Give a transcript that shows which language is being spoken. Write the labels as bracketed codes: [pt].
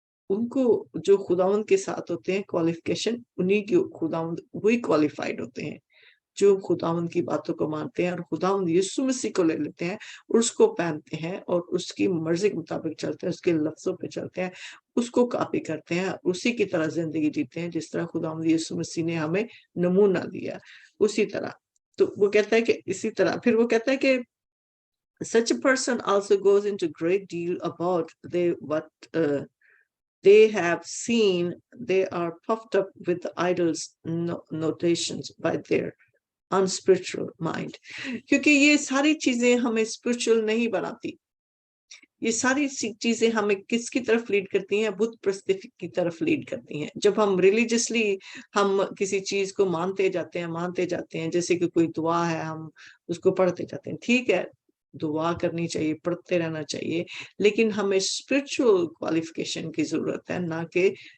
[ur] ان کو، جو خداوند کے ساتھ ہوتے ہیں کوالیفیکیشن، انہی کی خداوند وہی کوالیفائڈ ہوتے ہیں جو خداوند کی باتوں کو مانتے ہیں اور خداوند یسوع مسیح کو لے لیتے ہیں اور اس کو پہنتے ہیں اور اس کی مرضی کے مطابق چلتے ہیں، اس کے لفظوں پہ چلتے ہیں، اس کو کاپی کرتے ہیں، اسی کی طرح زندگی جیتے ہیں جس طرح خداوند یسوع مسیح نے ہمیں نمونہ دیا اسی طرح۔ تو وہ کہتا ہے کہ اسی طرح پھر وہ کہتا ہے کہ [en] such a person also goes into great deal about what they have seen. They are puffed up with idols notations by their unspiritual mind. [ur] کیونکہ یہ ساری چیزیں ہمیں spiritual نہیں بناتی، یہ ساری چیزیں ہمیں کس کی طرف لیڈ کرتی ہیں؟ بت پرستی کی طرف لیڈ کرتی ہیں۔ جب ہم ریلیجسلی ہم کسی چیز کو مانتے جاتے ہیں، جیسے کہ کوئی دعا ہے ہم اس کو پڑھتے جاتے ہیں، ٹھیک ہے دعا کرنی چاہیے، پڑھتے رہنا چاہیے، لیکن ہمیں اسپرچل کوالیفیکیشن کی ضرورت ہے، نہ کہ